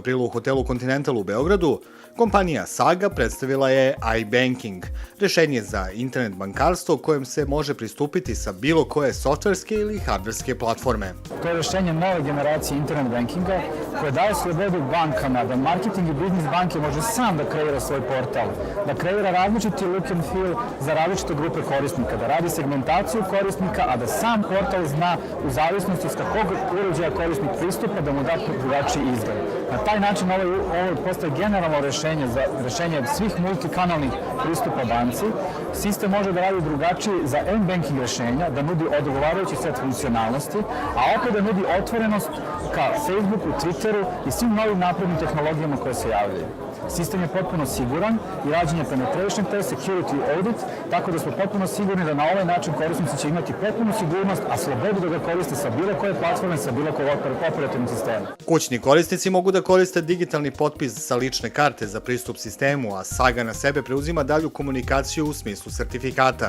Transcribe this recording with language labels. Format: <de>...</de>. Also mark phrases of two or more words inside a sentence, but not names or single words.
<sr>aprila u hotelu Continental u Beogradu, kompanija Saga predstavila je iBanking, rešenje za internet bankarstvo kojem se može pristupiti sa bilo koje softverske ili hardverske platforme. To je rešenje nove generacije internet bankinga koje daje slobodu bankama da marketing i biznis banke može sam da kreira svoj portal, da kreira različiti</sr> <en>look and feel</en> <sr>za različite grupe korisnika, da radi segmentaciju korisnika, a da sam portal zna u zavisnosti s kakvog uređaja korisnik pristupa da mu da drugačiji izgled. Na taj način ovo postaje generalno rešenje svih multikanalnih pristupa banci. Sistem može da radi drugačiji za m-banking rešenja, da nudi odgovarajući set funkcionalnosti, a opet da nudi otvorenost ka Facebooku, Twitteru i svim novim naprednim tehnologijama koje se javljaju. Sistem je potpuno siguran i rađen je</sr> <en>penetration test, security audit,</en> <sr>tako da smo potpuno sigurni da na ovaj način korisnici će imati potpunu sigurnost, a slobodu da ga koriste sa bilo koje platforme, sa bilo kojeg operativnog sistema. Kućni korisnici mogu da koriste digitalni potpis sa lične karte za pristup sistemu, a Saga na sebe preuzima dalju komunikaciju u smislu sertifikata.</sr>